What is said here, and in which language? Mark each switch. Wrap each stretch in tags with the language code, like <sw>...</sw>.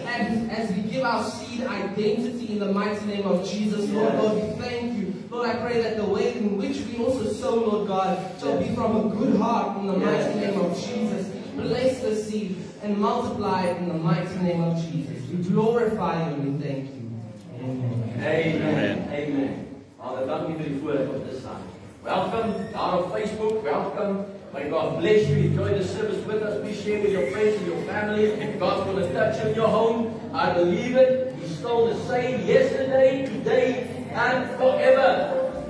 <en>And as we give our seed identity in the mighty name of Jesus, Lord, Yes. Lord, we thank you. Lord, I pray that the way in which we also sow, Lord God, shall be from a good heart in the mighty name of Jesus. Bless the seed and multiply it in the mighty name of Jesus. We glorify you and we thank you. Amen. Amen. Amen.</en> <af>Father, dankie vir die voorreg om te staan.</af> <en>Welcome daar op Facebook. Welcome. May God bless you. Enjoy the service with us. Please share with your friends and your family. God's going to touch in your home. I believe it. He's still the same yesterday, today, and forever.</en>